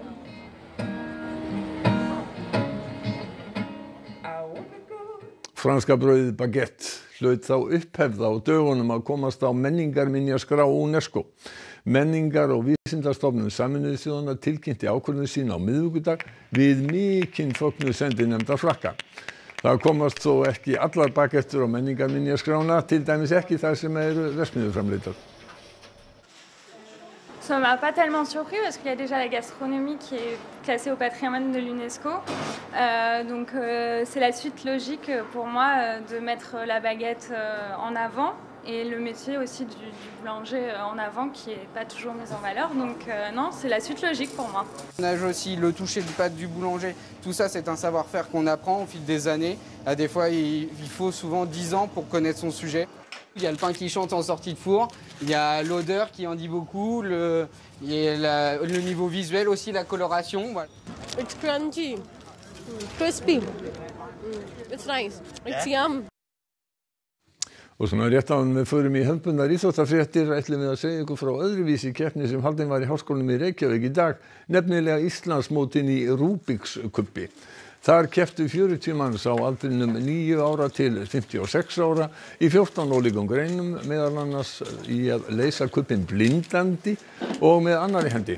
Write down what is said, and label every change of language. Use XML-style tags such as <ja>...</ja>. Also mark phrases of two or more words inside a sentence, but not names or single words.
<is>Franska brauðið baguette hlaut þá upphefð á dögunum að komast á menningarminjaskrá UNESCO. Menningar- og vísindastofnun Sameinuðu þjóðanna tilkynnti ákvörðun sína á miðvikudag við mikinn fögnuð sendinefnda Frakka. Það komast þó ekki allar baguettur á menningarminjaskrána, til dæmis ekki þær sem eru verksmiðjuframleiddar.</is> <fr>Ça m'a pas tellement surpris parce qu'il y a déjà la gastronomie qui est classée au patrimoine de l'UNESCO. Donc c'est la suite logique pour moi de mettre la baguette en avant et le métier aussi du boulanger en avant qui n'est pas toujours mis en valeur. Donc non, c'est la suite logique pour moi. On a aussi le toucher du pâte du boulanger. Tout ça, c'est un savoir-faire qu'on apprend au fil des années. Des fois, il faut souvent 10 ans pour connaître son sujet. Il y a le pain qui chante en sortie de four, il y a l'odeur qui en dit beaucoup, le niveau visuel aussi, la coloration. Voilà.</fr> <en>It's crunchy, crispy, it's nice, it's yum.</en> <is>Og svona rétt áðan við förum í hefðbundnar íþróttafréttir ætlum við að segja ykkur frá öðruvísi keppni sem haldin var í Háskólanum í Reykjavík í dag, nefnilega Íslandsmótin í Rúbiks kubbi. Þar kepptu 40 manns á aldrinum 9 ára til 56 ára í 14 ólíkum greinum, meðal annars í að leysa kubbinn blindandi og með annarri hendi.</is>